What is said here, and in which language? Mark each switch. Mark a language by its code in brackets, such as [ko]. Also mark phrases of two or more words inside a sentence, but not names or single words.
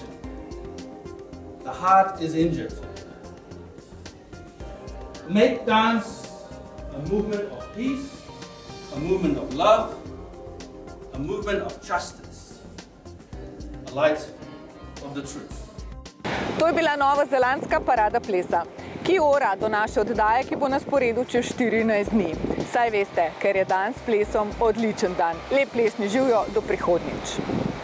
[en] The heart is injured. Make dance a movement of peace, a movement of love, a movement of justice, a light of the truth. [sl] To je bila novozelandska parada plesa, [mi] ki ora [sl] do naše oddaje, ki bo na sporedu čez 14 dni. Saj veste, ker je dan s plesom odličen dan. Lep plesni živjo, do prihodnjič.